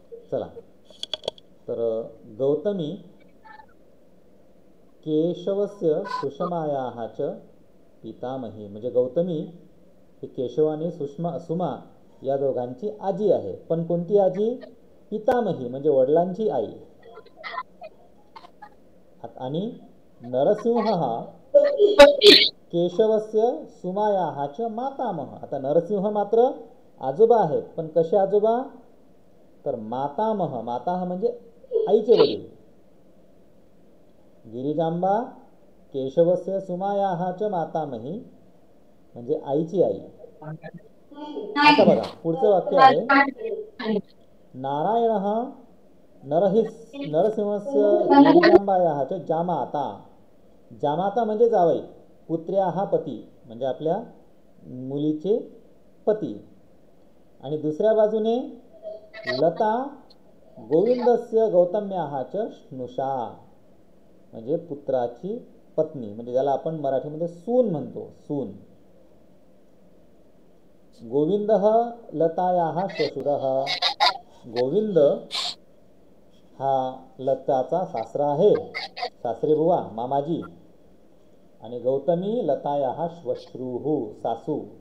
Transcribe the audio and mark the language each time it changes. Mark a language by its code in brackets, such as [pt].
[mr] चला, तर [sa] गौतमी केशवस्य सुषमायाः च पितामही, [mr] म्हणजे गौतमी ही केशव आणि सुमा या दोघांची आजी आहे. पण कोणती आजी? पितामही म्हणजे वडिलांची आई. [sa] आणि नरसिंह हा केशवस्य सुमायाः च मातामह. [mr] आता नरसिंह मात्र आजोबा आहेत, पण कसे आजोबा? तर मातामह. माता म्हणजे आईचे वडील. [sa] गिरिजांबा केशवस्य सुमायाः च मातामही [mr] म्हणजे आईची आई. आता बघा पुढचं वाक्य आहे, [sa] नारायणः नरसिंहस्य गिरिजांबायाः च जामाता. [mr] जामाता म्हणजे जावई, पुत्र्याः पती म्हणजे आपल्या मुलीचे पती. आणि दुसऱ्या बाजूने [sa] लता गोविंदस्य गौतम्याः च स्नुषा [mr] म्हणजे पुत्राची पत्नी, म्हणजे ज्याला आपण मराठीमध्ये सून म्हणतो, सून. [sa] गोविंदः लतायाः श्वशुरः. [mr] गोविंद हा लताचा सासरा आहे, सासरे बुवा, मामाजी. [sa] आणि गौतमी लतायाः श्वश्रूः, सासू.